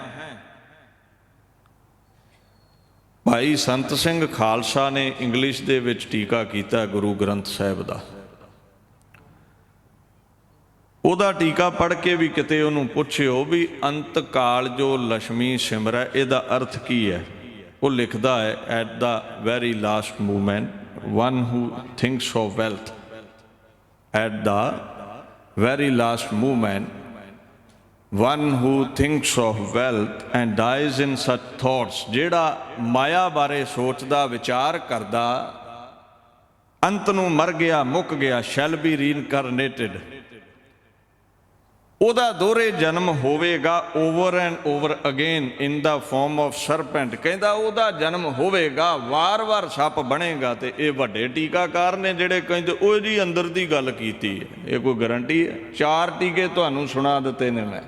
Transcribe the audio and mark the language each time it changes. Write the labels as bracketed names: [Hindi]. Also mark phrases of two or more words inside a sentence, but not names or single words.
[Punjabi] ਭਾਈ ਸੰਤ ਸਿੰਘ ਖਾਲਸਾ ਨੇ ਇੰਗਲਿਸ਼ ਦੇ ਵਿੱਚ ਟੀਕਾ ਕੀਤਾ ਗੁਰੂ ਗ੍ਰੰਥ ਸਾਹਿਬ ਦਾ। ਉਹਦਾ ਟੀਕਾ ਪੜ੍ਹ ਕੇ ਵੀ ਕਿਤੇ ਉਹਨੂੰ ਪੁੱਛਿਓ ਵੀ ਅੰਤ ਕਾਲ ਜੋ ਲక్ష్ਮੀ ਸਿਮਰੈ, ਇਹਦਾ ਅਰਥ ਕੀ ਹੈ। ਉਹ ਲਿਖਦਾ ਹੈ, [English] at the very last moment one who thinks of wealth, at the very last moment one who thinks of wealth and dies in such thoughts। [Punjabi] ਜਿਹੜਾ ਮਾਇਆ ਬਾਰੇ ਸੋਚਦਾ, ਵਿਚਾਰ ਕਰਦਾ, ਅੰਤ ਨੂੰ ਮਰ ਗਿਆ, ਮੁੱਕ ਗਿਆ, [English] shall be reincarnated, [Punjabi] ਉਹਦਾ ਦੋਹਰੇ ਜਨਮ ਹੋਵੇਗਾ, [English] over and over again in the form of serpent. [Punjabi] ਕਹਿੰਦਾ ਉਹਦਾ ਜਨਮ ਹੋਵੇਗਾ, ਵਾਰ-ਵਾਰ ਸੱਪ ਬਣੇਗਾ। ਤੇ ਇਹ ਵੱਡੇ ਟੀਕਾਕਾਰ ਨੇ ਜਿਹੜੇ ਕਹਿੰਦੇ ਉਹ ਜੀ ਅੰਦਰ ਦੀ ਗੱਲ ਕੀਤੀ ਹੈ। ਇਹ ਕੋਈ ਗਰੰਟੀ ਹੈ? 4 ਟੀਕੇ ਤੁਹਾਨੂੰ ਸੁਣਾ ਦਿੱਤੇ ਨੇ ਮੈਂ।